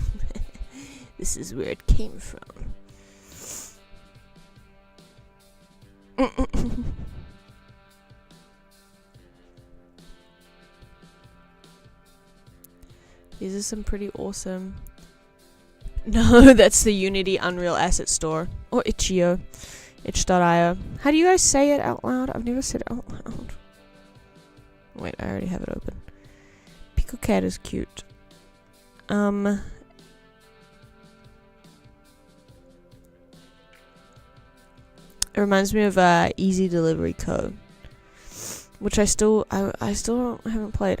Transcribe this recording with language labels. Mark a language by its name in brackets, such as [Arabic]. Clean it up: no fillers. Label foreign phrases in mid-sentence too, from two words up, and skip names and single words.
[English] This is where it came from. These are some pretty awesome... No, that's the Unity Unreal Asset Store. Or itch.io. Itch.io. How do you guys say it out loud? I've never said it out loud. Wait, I already have it open. PicoCAD is cute. It reminds me of Easy Delivery Code, which I still haven't played.